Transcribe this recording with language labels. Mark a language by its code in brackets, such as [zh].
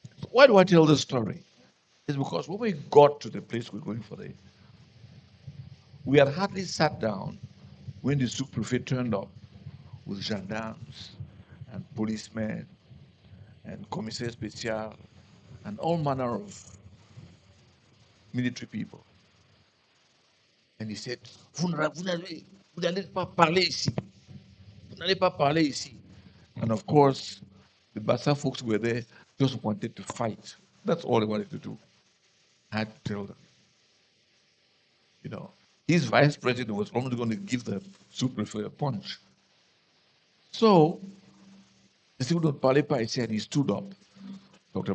[en] Why do I tell this story? It's because when we got to the place we're going for we had hardly sat down when the sous-prefect turned up with gendarmes and policemen and commissaire spécial and all manner of military people. [fr] And he said, vous n'allez pas parler ici. Vous n'allez pas parler ici. [en] And of course, the Bassa folks were there, just wanted to fight. That's all they wanted to do. I had to tell them. His vice president was probably going to give the sous-prefect a punch. So, they said, don't [fr] parlez pas ici, [en] and he stood up. Dr.